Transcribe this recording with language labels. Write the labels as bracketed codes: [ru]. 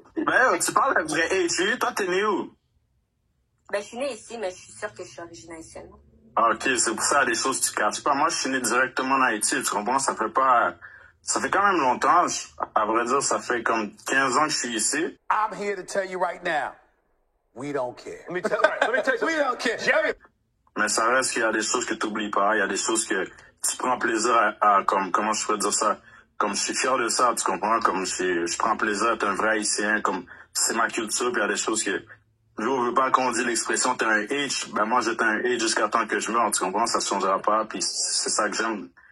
[fr] Mais tu parles d'un vrai HU, toi t'es né où? Ben, je suis née ici, mais je suis sûre que je suis originaire haïtienne. Ah, ok, c'est pour ça, des choses tu catches pas. Moi, je suis né directement en Haïti, tu comprends? Ça fait quand même longtemps. À vrai dire, ça fait comme 15 ans que je suis ici. [en] I'm here to tell you right now, we don't care. Let me tell you, we don't care. Jerry. [fr] Mais ça reste qu'il y a des choses que tu oublies pas. Il y a des choses que tu prends plaisir à comme, comment je peux dire ça? Comme je suis fier de ça, tu comprends? Comme je prends plaisir à être un vrai Haïtien, comme c'est ma culture, puis il y a des choses que... Je veux pas qu'on dise l'expression t'es un H, ben moi j'étais un H jusqu'à temps que je meure, tu comprends, ça changera pas, puis c'est ça que j'aime.